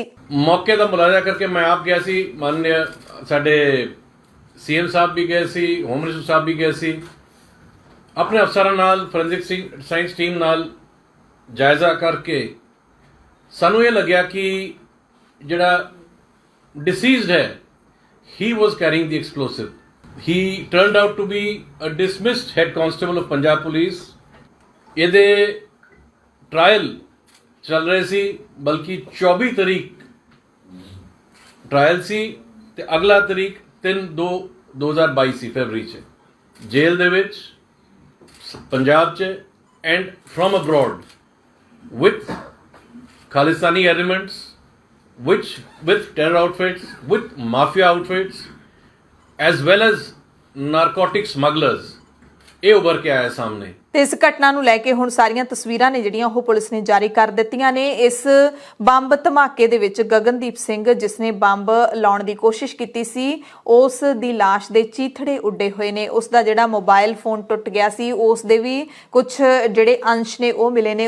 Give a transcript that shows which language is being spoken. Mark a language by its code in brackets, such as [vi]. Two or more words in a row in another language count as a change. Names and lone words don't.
[pa] ਮੌਕੇ ਦਾ ਮੁਲਾਜ਼ਾ ਕਰਕੇ ਮੈਂ ਆਪ ਗਿਆ ਸੀ, ਮਾਨਯ ਸਾਡੇ ਸੀਐਮ ਸਾਹਿਬ ਵੀ ਗਏ ਸੀ, [en] home minister [pa] ਸਾਹਿਬ ਵੀ ਗਏ ਸੀ, ਆਪਣੇ ਅਫਸਰਾਂ ਨਾਲ, [en] forensic science team [pa] ਨਾਲ ਜਾਇਜ਼ਾ ਕਰਕੇ ਸਾਨੂੰ ਇਹ ਲੱਗਿਆ ਕਿ ਜਿਹੜਾ ਡਿਸੀਜ਼ਡ ਹੈ, [en] he was carrying the explosive. He turned out to be a dismissed head constable of Punjab Police. [pa] ਇਹਦੇ ਟ੍ਰਾਇਲ ਚੱਲ ਰਹੇ ਸੀ, ਬਲਕਿ 24 ਤਰੀਕ ਟ੍ਰਾਇਲ ਸੀ ਤੇ ਅਗਲਾ ਤਰੀਕ 3/2/2022 ਸੀ, ਫਰਵਰੀ 'ਚ ਜੇਲ੍ਹ ਦੇ ਵਿੱਚ [en] ਪੰਜਾਬ 'ਚ and from abroad with Khalistani elements, with terror outfits, with mafia outfits, as well as narcotic smugglers, [pa] ਇਹ ਉੱਭਰ ਕੇ ਆਇਆ ਸਾਹਮਣੇ। ਤੇ ਇਸ ਘਟਨਾ ਨੂੰ ਲੈ ਕੇ ਹੁਣ ਸਾਰੀਆਂ ਤਸਵੀਰਾਂ ਨੇ ਜਿਹੜੀਆਂ ਉਹ ਪੁਲਿਸ ਨੇ ਜਾਰੀ ਕਰ ਦਿੱਤੀਆਂ ਨੇ। ਇਸ ਬੰਬ ਧਮਾਕੇ ਦੇ ਵਿੱਚ ਗਗਨਦੀਪ ਸਿੰਘ, ਜਿਸ ਨੇ ਬੰਬ ਲਾਉਣ ਦੀ ਕੋਸ਼ਿਸ਼ ਕੀਤੀ ਸੀ, ਉਸ ਦੀ ਲਾਸ਼ ਦੇ ਚੀਥੜੇ ਉੱਡੇ ਹੋਏ ਨੇ। ਉਸ ਦਾ ਜਿਹੜਾ ਮੋਬਾਈਲ ਫੋਨ ਟੁੱਟ ਗਿਆ ਸੀ, ਉਸ ਦੇ ਵੀ ਕੁਝ ਜਿਹੜੇ ਅੰਸ਼ ਨੇ ਉਹ ਮਿਲੇ ਨੇ।